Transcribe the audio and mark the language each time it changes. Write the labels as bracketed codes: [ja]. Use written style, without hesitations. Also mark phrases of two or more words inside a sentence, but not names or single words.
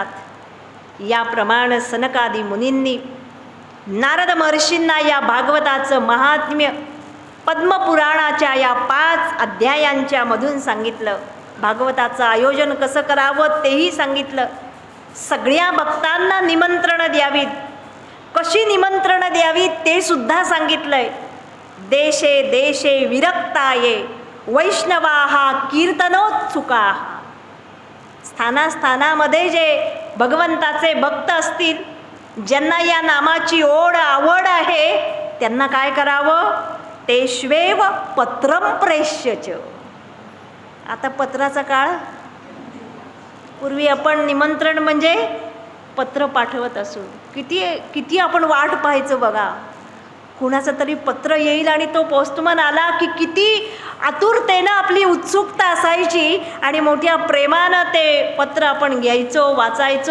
[mr] याप्रमाणे सनकादी मुनींनी नारद महर्षींना या भागवताचं महात्म्य पद्मपुराणाच्या या 5 अध्यायांच्या मधून सांगितलं. भागवताचं आयोजन कसं करावं तेही सांगितलं. सगळ्या भक्तांना निमंत्रण द्यावीत, कशी निमंत्रण द्यावीत ते सुद्धा सांगितलंय. [sa] देशे देशे विरक्ताये वैष्णवाः कीर्तनोत्सुकाः. [mr] स्थानास्थानामध्ये जे भगवंताचे भक्त असतील, ज्यांना या नामाची ओढ आवड आहे, त्यांना काय करावं? [sa] तेष्वेव पत्रम प्रेष्यच. [mr] आता पत्राचा काळ. पूर्वी आपण निमंत्रण म्हणजे पत्र पाठवत असू. किती आपण वाट पाहायचं बघा, कुणाचं तरी पत्र येईल आणि तो पोस्टमन आला की किती आतुरतेनं आपली उत्सुकता असायची आणि मोठ्या प्रेमानं ते पत्र आपण घ्यायचो, वाचायचो.